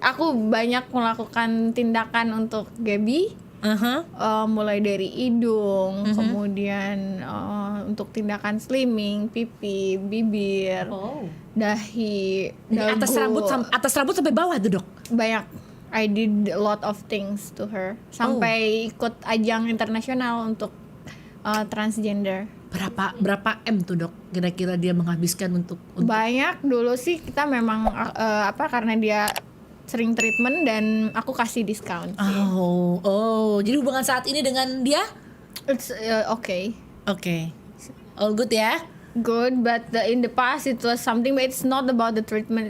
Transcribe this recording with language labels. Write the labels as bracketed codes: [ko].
[id] Aku banyak melakukan tindakan untuk Gaby. Mulai dari hidung, kemudian untuk tindakan slimming, pipi, bibir, dahi, Dari dagu. atas rambut sampai bawah tuh, Dok. Banyak. [en] I did a lot of things to her. [id] Sampai ikut ajang internasional untuk transgender. Berapa M tuh, Dok? Kira-kira dia menghabiskan untuk Banyak. Dulu sih kita memang karena dia sering treatment dan aku kasih diskon sih. Jadi hubungan saat ini dengan dia [en] It's okay. Oke. All good ya? Good, but in the past it was something, but it's not about the treatment.